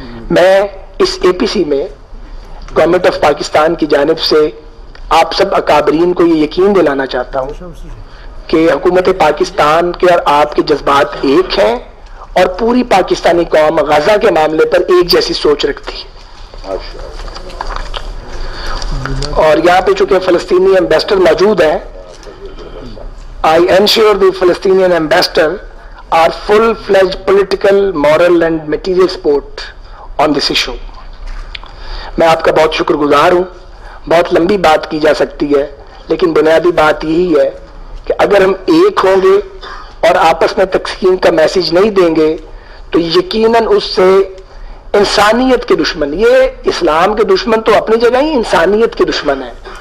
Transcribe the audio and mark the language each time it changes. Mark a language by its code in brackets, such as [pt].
[ur] میں اس APC میں government of Pakistan کی جانب سے آپ سب اکابرین کو یہ یقین دلانا چاہتا ہوں کہ حکومت پاکستان کے اور آپ کے جذبات ایک ہیں اور پوری پاکستانی قوم غزہ کے معاملے پر ایک جیسی سوچ رکھتی ہے. اور یہاں پہ چونکہ فلسطینی ایمبیسڈر موجود ہیں، [en] I ensure the Palestinian ambassador are full-fledged political, moral and material support on this issue. [ur] میں آپ کا بہت شکر گزار ہوں. بہت لمبی بات کی جا سکتی ہے لیکن بنیادی بات یہی ہے کہ اگر ہم ایک ہوں گے اور آپس میں تقسیم کا میسج نہیں دیں گے تو یقیناً اس سے انسانیت کے دشمن، یہ اسلام کے دشمن تو اپنی جگہ ہی انسانیت کے دشمن ہیں.